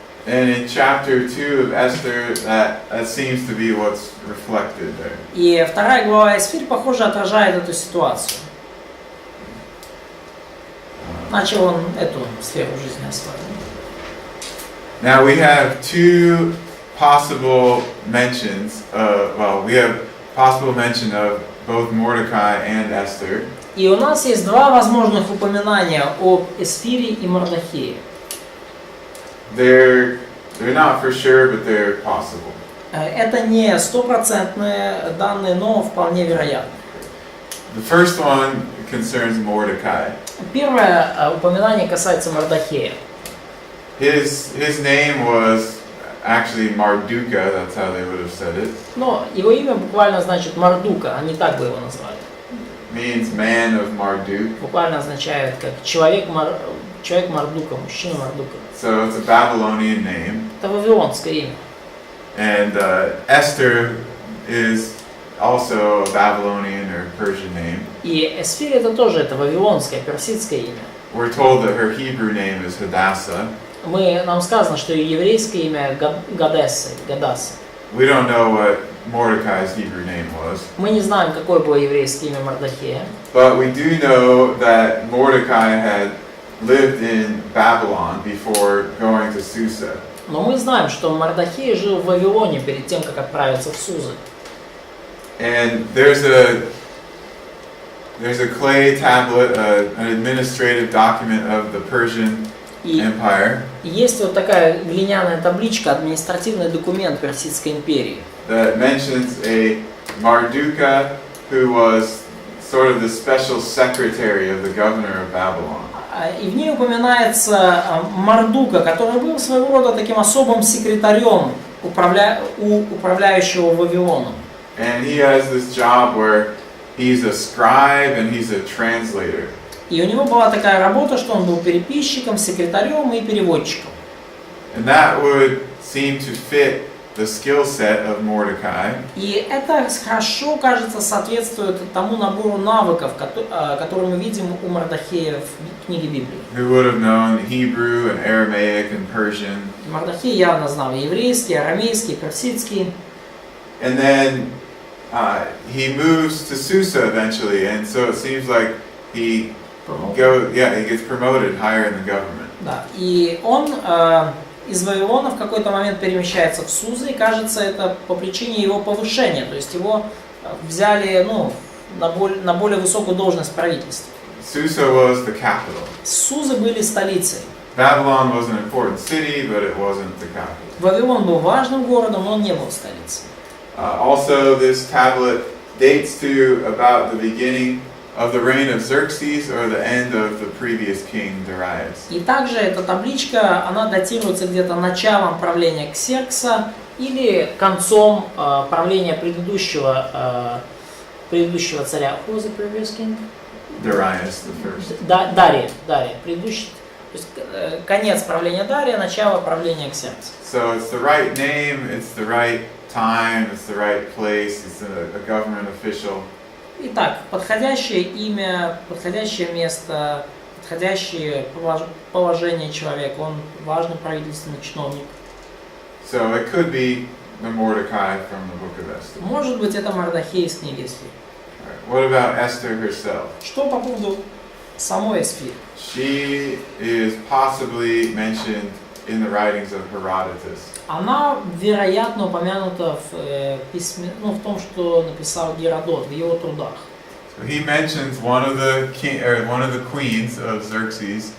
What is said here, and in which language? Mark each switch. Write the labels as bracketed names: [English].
[English] And in chapter 2 of Esther, that seems to be what's reflected there. [Russian] И 2 глава Эсфир, похоже, отражает эту ситуацию. Начал он эту сферу жизни осваивать. [English] Now we have two possible mentions. We have possible mention of both Mordecai and Esther. [Russian] И у нас есть два возможных упоминания об Эсфире и Мардахее. [English] They're not for sure, but they're possible. [Russian] Это не стопроцентные данные, но вполне вероятно. [English] The first one concerns Mordecai. [Russian] Первое упоминание касается Мардахея. [English] His name was actually Marduka, that's how they would have said it. [Russian] Но его имя буквально значит Мардука, они так бы его назвали. [English] Means man of Marduk. [Russian] Буквально означает как человек Мардука, мужчина Мардука. [English] So it's a Babylonian name. [Russian] Это вавилонское имя. [English] And Esther is also a Babylonian or Persian name. [Russian] И Эсфир это тоже вавилонское, персидское имя. [English] We're told that her Hebrew name is Hadassah. [Russian] Нам сказано, что ее еврейское имя Гадесса. [English] We don't know what Mordecai's Hebrew name was. [Russian] Мы не знаем, какое было еврейское имя Мардахея. [English] But we do know that Mordecai had lived in Babylon before going to Susa. [Russian] Но мы знаем, что Мардахей жил в Вавилоне перед тем, как отправиться в Сузы. [English] And there's a clay tablet, an administrative document of the Persian [Russian] И [English] Empire [Russian] есть вот такая глиняная табличка, административный документ Персидской империи. [English] that mentions a Marduka who was sort of the special secretary of the governor of Babylon. [Russian] И в ней упоминается Мардука, который был своего рода таким особым секретарем управляющего Вавилоном. [English] And he has this job where he's a scribe and he's a translator. [Russian] И у него была такая работа, что он был переписчиком, секретарем и переводчиком. [English] And that would seem to fit the skill set of Mordecai. [Russian] И это хорошо, кажется, соответствует тому набору навыков, которые мы видим у Мардахея в книге Библии. [English] Who would have known Hebrew and Aramaic and Persian. [Russian] Мардахей явно знал еврейский, арамейский, персидский. [English] And then he moves to Susa eventually, and so it seems like he gets promoted higher in the government. [Russian] Да, и он из Вавилона в какой-то момент перемещается в Сузы, и кажется, это по причине его повышения, то есть его взяли на более высокую должность в правительстве. [English] Susa was the capital. [Russian] Сузы были столицей. [English] Babylon was an important city, but it wasn't the capital. [Russian] Вавилон был важным городом, но он не был столицей. [English] Also, this tablet dates to about the beginning of the reign of Xerxes or the end of the previous king Darius. [Russian] И также эта табличка, она датируется где-то началом правления Ксеркса или концом правления предыдущего царя. [English] Who was the previous king? Darius the first. [Russian] Дария. Предыдущий. То есть конец правления Дария, начало правления Ксеркса. [English] So it's the right name, it's the right time, it's the right place, it's a government official. [Russian] Итак, подходящее имя, подходящее место, подходящее положение человека, он важный правительственный чиновник. [English] So it could be the Mordecai from the book of Esther. [Russian] Может быть, это Мардахей из книги Эстер. [English] What about Esther herself? [Russian] Что по поводу самой Эстер? [English] She is possibly mentioned in the writings of Herodotus. [Russian] Она, вероятно, упомянута в письме, в том, что написал Геродот в его трудах. [English] So he mentions one of the queens of Xerxes.